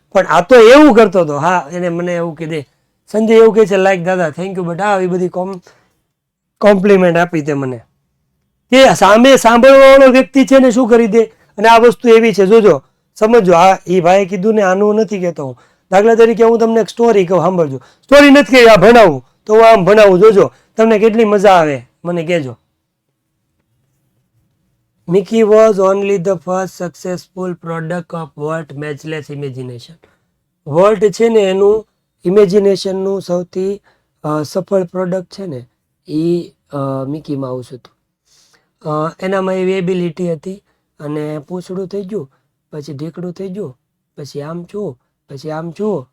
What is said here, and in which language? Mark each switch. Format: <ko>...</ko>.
<gu>પણ આ તો એવું કરતો હતો. હા, એને મને એવું કીધે, સંજય એવું કહે છે,</gu> <en>like દાદા thank you but</en> <gu>આવી બધી કોમ્પ્લિમેન્ટ આપી તે મને, કે સામે સાંભળવા વાળો વ્યક્તિ છે ને શું કરી દે. અને આ વસ્તુ એવી છે, જોજો સમજો. આ એ ભાઈએ કીધું ને, આનું નથી કહેતો હું. દાખલા તરીકે હું તમને એક સ્ટોરી કહું, સાંભળજો. સ્ટોરી નથી કહી, આ ભણાવું તો હું આમ ભણાવું, જોજો તમને કેટલી મજા આવે, મને કહેજો.</gu> <en>Mickey was only the first successful product of Walt Matchless Imagination.</en> <gu>Walt છે ને એનું ઇમેજિનેશનનું સૌથી સફળ પ્રોડક્ટ છે ને એ મિકી માઉસ હતું. એનામાં એવી એબિલિટી હતી, અને પૂંછડું થઈ ગયું, પછી ઢીકડું થઈ ગયું, પછી આમ છું, પછી આમ છું.</gu>